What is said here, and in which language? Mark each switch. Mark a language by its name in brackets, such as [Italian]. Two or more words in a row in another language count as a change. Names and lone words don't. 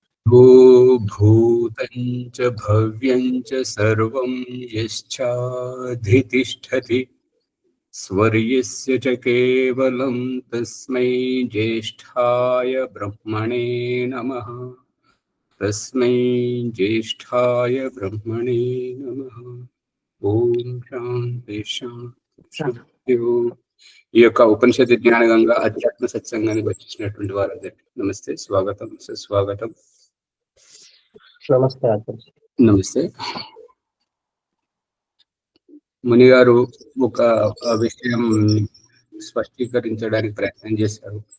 [Sanskrit] भूतं च भव्यं च सर्वं यश्चाधितिष्ठति स्वर्यस्य च केवलं तस्मै ज्येष्ठाय ब्रह्मणे नमः। तस्मै ज्येष्ठाय ब्रह्मणे नमः। ओम शांति शांति। [Telugu] ఈ యొక్క ఉపనిషత్తు జ్ఞాన గంగా అధ్యాత్మ సత్సంగానికి వచ్చినటువంటి వారందరికీ నమస్తే, స్వాగతం, సుస్వాగతం. నమస్తే. నమస్తే. ముని గారు ఒక విషయం స్పష్టీకరించడానికి ప్రయత్నం చేశారు.